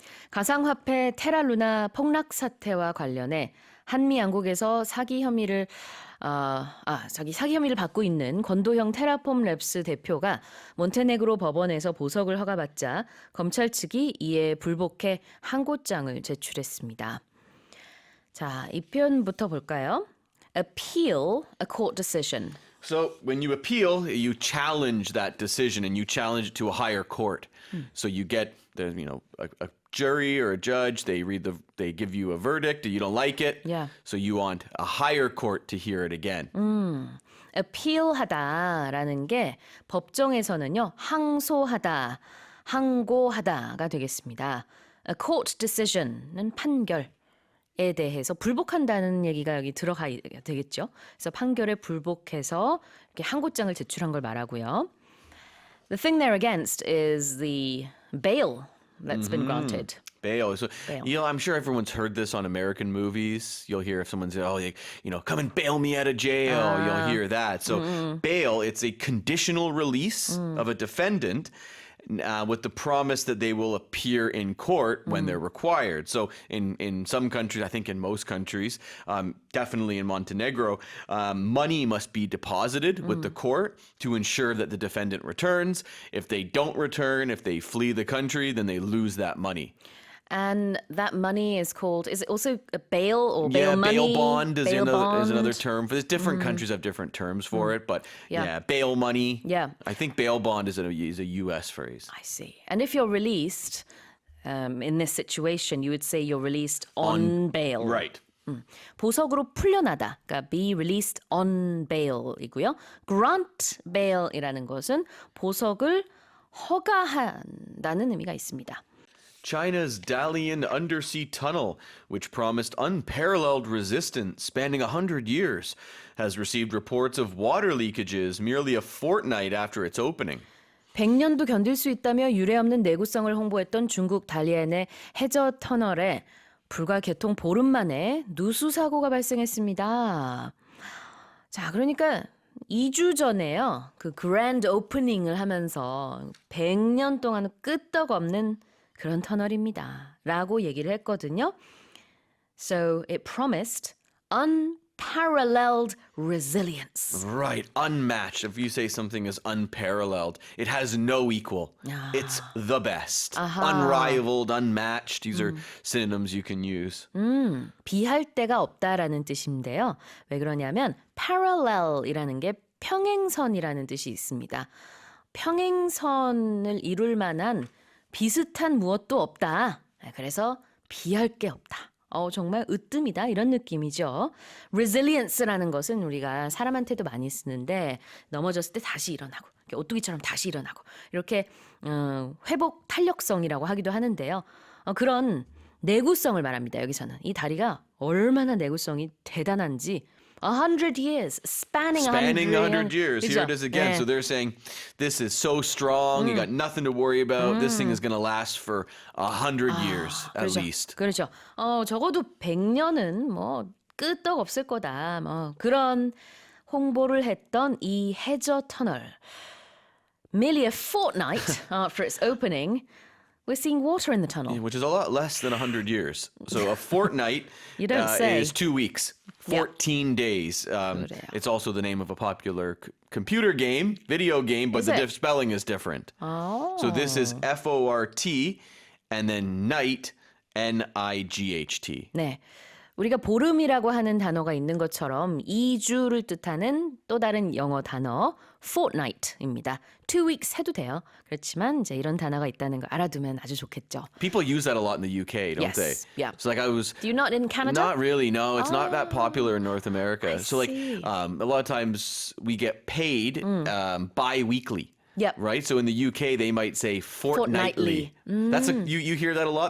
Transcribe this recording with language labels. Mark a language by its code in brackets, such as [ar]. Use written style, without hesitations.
[ko] 가상화폐 테라루나 폭락 사태와 관련해 한미 양국에서 사기 혐의를 받고 있는 권도형 테라폼 랩스 대표가 몬테네그로 법원에서 보석을 허가받자 검찰 측이 이에 불복해 항고장을 제출했습니다. 자, 이 표현부터 볼까요? [en] Appeal a court decision. So when you appeal, you challenge that decision and you challenge it to a higher court. So you get a jury or a judge, they give you a verdict, you don't like it. Yeah. So you want a higher court to hear it again. [ko] appeal하다라는 게 법정에서는요. 항소하다, 항고하다가 되겠습니다. [en] A court decision [ko] 은 판결에 대해서 불복한다는 얘기가 여기 들어가 되겠죠. 그래서 판결에 불복해서 이렇게 항고장을 제출한 걸 말하고요. [en] The thing they're against is the bail that's been granted. Bail. So, Bail. I'm sure everyone's heard this on American movies. You'll hear if someone says, come and bail me out of jail. You'll hear that. So bail, it's a conditional release of a defendant with the promise that they will appear in court when they're required. So in some countries, I think in most countries, definitely in Montenegro, money must be deposited with the court to ensure that the defendant returns. If they don't return, if they flee the country, then they lose that money. And that money is it also a bail or bail money? Bail bond is Bail another bond. term. For different countries have different terms for it, but bail money. Yeah. I think bail bond is a U.S. phrase. I see. And if you're released in this situation, you would say you're released on bail. Right. [ko] 보석으로 풀려나다. 그러니까 be released on bail이고요. grant bail이라는 것은 보석을 허가한다는 의미가 있습니다. [en] China's Dalian undersea tunnel, which promised unparalleled resistance spanning 100 years, has received reports of water leakages merely a fortnight after its opening. [ko] 100년도 견딜 수 있다며 유례없는 내구성을 홍보했던 중국 달리안의 해저 터널에 불과 개통 보름 만에 누수 사고가 발생했습니다. 자, 그러니까 2주 전에요. 그 그랜드 오프닝을 하면서 100년 동안 끄떡없는 그런 터널입니다. 라고 얘기를 했거든요. [en] So it promised unparalleled resilience. Right, unmatched. If you say something is unparalleled, it has no equal. It's the best. Unrivaled, unmatched. These are synonyms you can use. [ko] 비할 데가 없다라는 뜻인데요. 왜 그러냐면 parallel이라는 게 평행선이라는 뜻이 있습니다. 평행선을 이룰 만한 비슷한 무엇도 없다. 그래서 비할 게 없다. 정말 으뜸이다 이런 느낌이죠. resilience라는 것은 우리가 사람한테도 많이 쓰는데 넘어졌을 때 다시 일어나고 오뚜기처럼 다시 일어나고 이렇게 회복 탄력성이라고 하기도 하는데요. 그런 내구성을 말합니다. 여기서는 이 다리가 얼마나 내구성이 대단한지 [en] 100 years, spanning 100 years. Here it is again. So they're saying this is so strong. You got nothing to worry about. This thing is going to last for 100 years at [ko] 그렇죠. [en] least. [ko] 그렇죠. 적어도 100년은 뭐 끄떡 없을 거다. 뭐 그런 홍보를 했던 이 해저 터널. [en] Merely a fortnight after its opening, we're seeing water in the tunnel. Which is a lot less than 100 years. So a fortnight You don't say. is 2 weeks. 14 days. It's also the name of a popular computer game, video game, but Is the it? spelling is different. So this is F-O-R-T and then night, N-I-G-H-T. [ko] 네. 우리가 보름이라고 하는 단어가 있는 것처럼 2주를 뜻하는 또 다른 영어 단어 fortnight입니다. [en] 2 weeks [ko] 해도 돼요. 그렇지만 이제 이런 단어가 있다는 걸 알아두면 아주 좋겠죠. [en] People use that a lot in the UK, don't Yes, they? yeah. So like I was... Do you not in Canada? Not really, no. It's not that popular in North America. I So like see. a lot of times we get paid bi-weekly. Yep. Right? So in the UK they might say fortnightly. That's you hear that a lot?